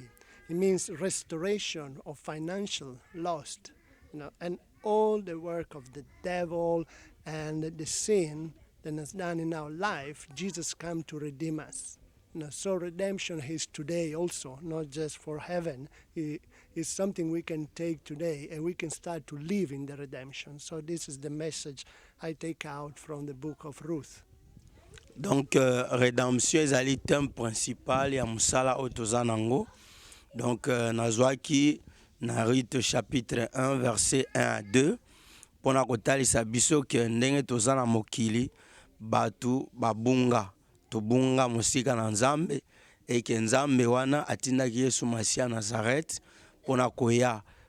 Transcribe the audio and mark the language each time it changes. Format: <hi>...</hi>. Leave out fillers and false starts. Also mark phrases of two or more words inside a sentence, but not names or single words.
<en>It means restoration of financial loss, you know, and all the work of the devil and the sin that is done in our life. Jesus came to redeem us. You know, so redemption is today also, not just for heaven. It's something we can take today and we can start to live in the redemption. So this is the message I take out from the book of Ruth.</en> <fr>Donc rédemption</fr> <ln>ezali</ln> <fr>thème principal</fr> <ln>ya musala oyo toza nango. Donc nazwaki na Ruth</ln> <fr>chapitre 1 verset 1 à 2</fr> <ln>pona kotalisa biso ke ndenge toza na mokili batu babunga tobunga mosika na nzambe eke nzambe wana atindaki Yesu Masia Nazareth pona koya</ln>